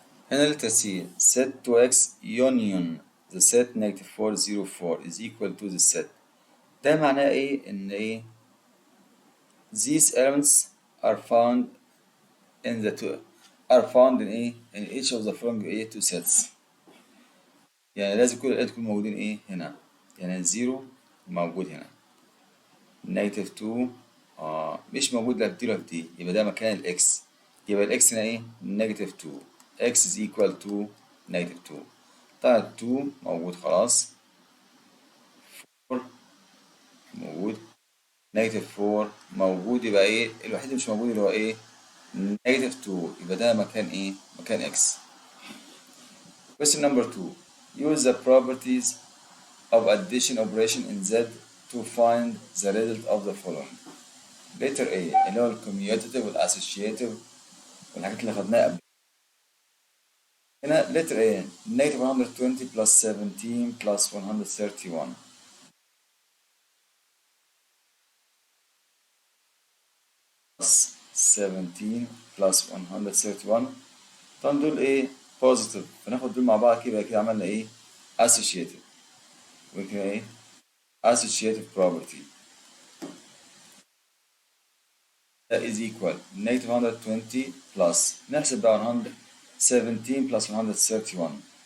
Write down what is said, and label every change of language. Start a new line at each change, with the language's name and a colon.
English: هنا letter C: set 2x union the set negative 4 0 4 is equal to the set.
Arabic: ده معناه ايه؟ ان ايه
English: these elements are found in the two are found in
Arabic: ايه
English: in each of the following ايه two sets.
Arabic: يعني لازم كل الآلات يكونوا موجودين ايه هنا. يعني الزيرو موجود هنا، نيجاتيف 2 مش موجود لا في دي ولا في دي، يبقى ده مكان الاكس. يبقى الاكس هنا ايه؟ نيجاتيف 2.
English: X is equal to negative 2.
Arabic: طبعا 2 موجود خلاص، 4 موجود، نيجاتيف 4 موجود، يبقى ايه الوحيد اللي مش موجود اللي هو ايه؟ نيجاتيف 2. يبقى ده مكان ايه؟ مكان اكس.
English: Question number 2: use the properties of addition operation in Z to find the result of the following. letter A
Arabic: اللي هو الكوميوتيتيف والاسوشيتيف والحاجات اللي خدناها قبل.
English: هنا letter A negative 120 plus 17 plus 131 plus 17 plus 131.
Arabic: طبعا دول ايه positive، فناخد دول مع بعض كده كده عملنا ايه associative، وكده ايه
English: associative property. that is equal negative 120 plus
Arabic: نحسب بقى
English: 117 plus 131.